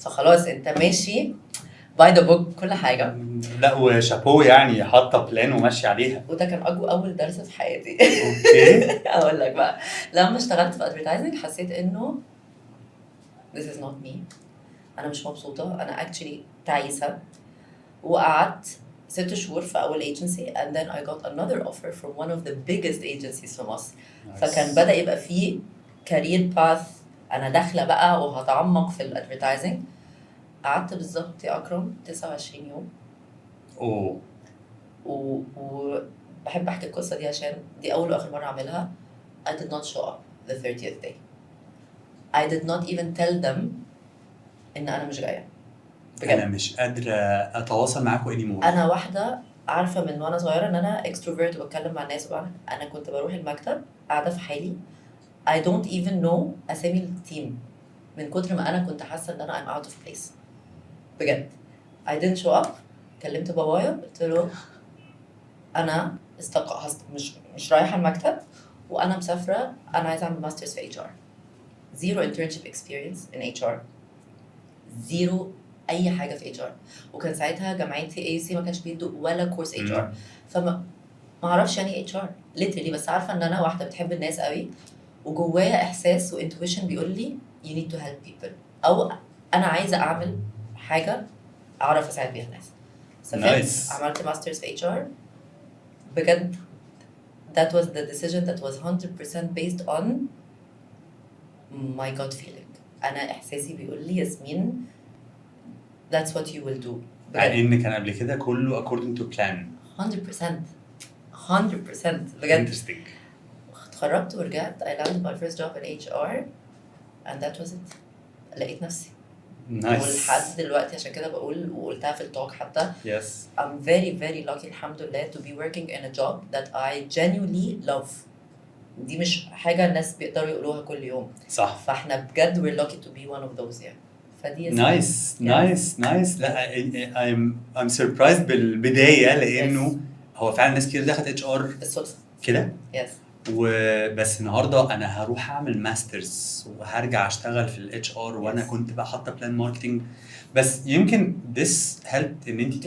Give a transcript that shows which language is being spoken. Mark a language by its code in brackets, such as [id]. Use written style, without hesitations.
[ar] فخلاص انت ماشي باي ذا بوك كل حاجه. لا وشابو يعني حاطه بلان وماشي عليها. وده كان اول درس في حياتي. اوكي. اقول لك بقى, لما اشتغلت في ادفرتايزنج حسيت انه [en] this is not me. [ar] انا مش مبسوطه, انا actually تعيسه. وقعدت 6 شهور في اول [en] agency and then I got another offer from one of the biggest agencies [ar] في مصر. فكان بدأ يبقى فيه career path. انا داخله بقى وهتعمق في الادفرتايزنج. قعدت بالظبط يا اكرم 29 يوم. وبحب احكي القصه دي عشان دي اول واخر مره اعملها. [en] I did not show up the 30th day. I did not even tell them [ar] ان انا مش جايه. انا مش قادره اتواصل معاكم anymore. انا واحده عارفه من وانا صغيره ان انا extrovert وبتكلم مع الناس. انا كنت بروح المكتب قاعده في حالي. [en] I don't even know [ar] اسامي التيم من كتر ما انا كنت حاسه ان انا [en] I'm out of place. بجد I didn't show up. [ar] كلمت بابايا قلت له انا مش رايحه المكتب وانا مسافره, انا عايزه اعمل ماسترز في HR. [en] zero internship experience in HR, zero [ar] اي حاجه في [en] HR. [ar] وكان ساعتها جامعتي AUC ما كانش بيدوا ولا كورس HR, فما اعرفش يعني HR literally, بس عارفه ان انا واحده بتحب الناس قوي وجوايا احساس وانتويشن بيقول لي [en] you need to help people, [ar] او انا عايزه اعمل حاجه اعرف اساعد بيها الناس. [en] Nice. [ar] عملت ماسترز في HR. [en] بجد that was the decision that was 100% based on my gut feeling. [ar] انا احساسي بيقول لي ياسمين [en] that's what you will do. [ar] يعني ان كان قبل كده كله [en] according to plan. [ar] 100% بجد. [en] Interesting. [ar] اتخرجت ورجعت [en] I landed my first job in HR and that was it. [ar] لقيت نفسي. [en] Nice. [ar] ولحد دلوقتي عشان كده بقول وقلتها في التوك حتى. [en] Yes. I'm very very lucky [ar] الحمد لله [en] to be working in a job that I genuinely love. [ar] دي مش حاجة الناس بيقدروا يقولوها كل يوم. صح. فاحنا بجد [en] we're lucky to be one of those يعني. [ar] فدي نايس نايس نايس. لا [en] I'm surprised [ar] بالبدايه لانه هو فعلا ناس كتير دخلت اتش ار بالصدفه. كده، يس وبس النهارده انا هروح اعمل ماسترز وهرجع اشتغل في الاتش ار وانا [en] Yes. [ar] كنت بقى حاطه بلان ماركتنج. بس يمكن [en] this helped [ar] ان انت